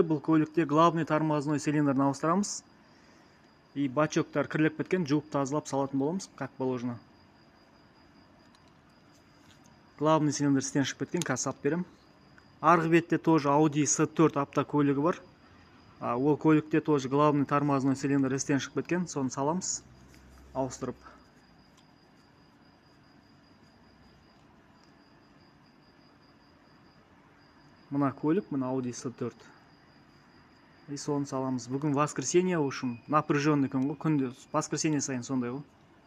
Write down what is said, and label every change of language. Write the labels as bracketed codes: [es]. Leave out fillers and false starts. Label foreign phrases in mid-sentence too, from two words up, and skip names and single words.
[kk] Бұл көлікте [ru] главный тормозной цилиндрін [kk] ауыстырамыз. И бачоктар кірлеп кеткен, жуып тазалап салатын боламыз, [ru] как положено. Главный цилиндр [kk] істен шығып кеткен, қазір салып берем. Арғы бетте тоже Audi S4 автокөлігі бар. Ол көлікте тоже [ru] главный тормозной цилиндр [kk] істен шығып кеткен, соны саламыз, ауыстырып. Мына көлік, мына Audi S4. И соны саламыз. Бүгін воскресенье, [ru] в общем, напряженный [kk] күн ғой, күнде воскресенье сайын сондай ғой.